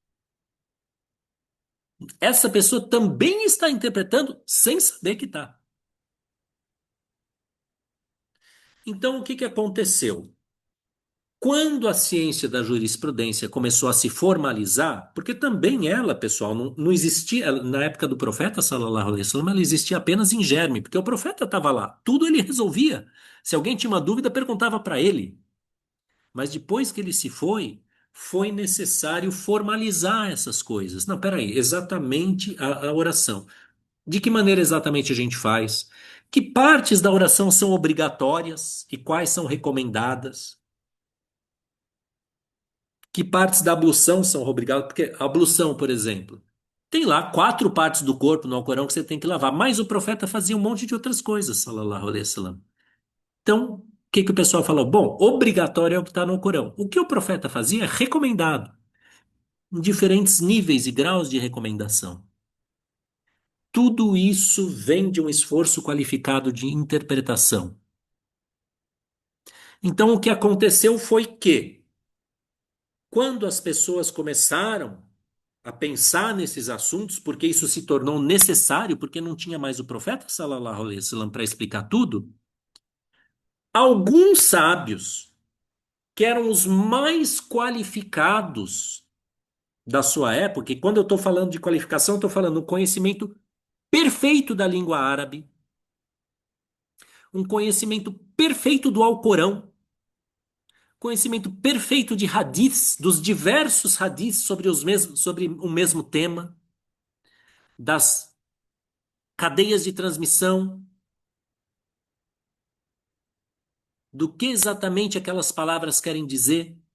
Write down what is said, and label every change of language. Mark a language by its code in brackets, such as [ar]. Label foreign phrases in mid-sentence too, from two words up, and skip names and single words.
[pt] Essa pessoa também está interpretando sem saber que está. Então, o que que aconteceu? Quando a ciência da jurisprudência começou a se formalizar, porque também ela, pessoal, não existia, na época do profeta, [ar] صلى الله عليه وسلم, [pt] ela existia apenas em germe, porque o profeta estava lá, tudo ele resolvia. Se alguém tinha uma dúvida, perguntava para ele. Mas depois que ele se foi necessário formalizar essas coisas. Não, peraí, exatamente a oração. De que maneira exatamente a gente faz? Que partes da oração são obrigatórias e quais são recomendadas? Que partes da ablução são obrigadas? Porque a ablução, por exemplo, tem lá 4 partes do corpo no Alcorão que você tem que lavar, mas o profeta fazia um monte de outras coisas, [ar] صلى الله عليه وسلم. [pt] Então, o que que o pessoal falou? Bom, obrigatório é o que está no Alcorão. O que o profeta fazia é recomendado, em diferentes níveis e graus de recomendação. Tudo isso vem de um esforço qualificado de interpretação. Então, o que aconteceu foi que, quando as pessoas começaram a pensar nesses assuntos, porque isso se tornou necessário, porque não tinha mais o profeta [ar] صلى الله عليه وسلم [pt] para explicar tudo, alguns sábios, que eram os mais qualificados da sua época, e quando eu estou falando de qualificação, estou falando do conhecimento perfeito da língua árabe, um conhecimento perfeito do Alcorão, conhecimento perfeito de hadiths, dos diversos hadiths sobre o mesmo tema, das cadeias de transmissão, do que exatamente aquelas palavras querem dizer.